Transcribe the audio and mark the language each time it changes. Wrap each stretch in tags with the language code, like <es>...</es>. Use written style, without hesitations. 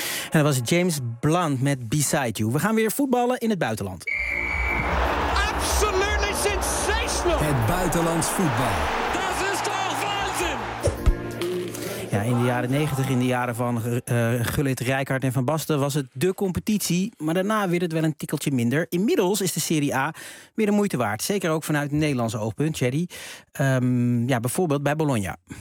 <nl>En dat was James Blunt met Beside You. We gaan weer voetballen in het buitenland.</nl> <en>Absolutely sensational!</en> <nl>Het buitenlands voetbal. Dat is toch waanzin! Ja, in de jaren 90, in de jaren van Gullit, Rijkaard en Van Basten was het de competitie. Maar daarna werd het wel een tikkeltje minder. Inmiddels is de Serie A weer de moeite waard. Zeker ook vanuit het Nederlandse oogpunt, Thierry. Bijvoorbeeld bij Bologna.</nl>